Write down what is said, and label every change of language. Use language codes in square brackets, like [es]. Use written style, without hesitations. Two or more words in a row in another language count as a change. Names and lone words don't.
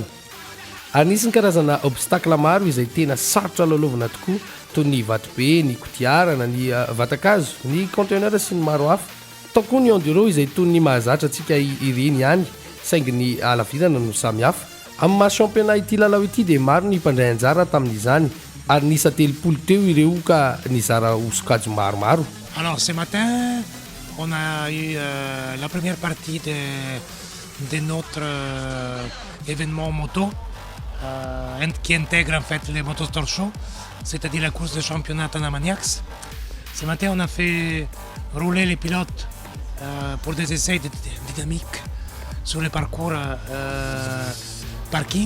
[mg] Ary nisy ny karazana obstacle maro izay tena sarotra lalaovana tokoa toy ny vatobe, ny kodiarana, ny vatakazo, ny conteneur sy ny maro hafa. Tao koa ny enduro izay toy ny mahazatra antsika ireny ihany. Saingy ny alavirana no samy hafa. Amin'ny maha championnat ity lalao ity dia maro ny mpandray anjara tamin'izany ary nisa 30 teo ireo ka nizara hosokajy maromaro. [fr] Alors ce matin, on a eu la première partie de notre événement moto qui intègre en fait les Motosport Show, c'est-à-dire la course de championnat Tanamaniacs. Ce matin, on a fait rouler les pilotes pour des essais de dynamique sur le parcours parking.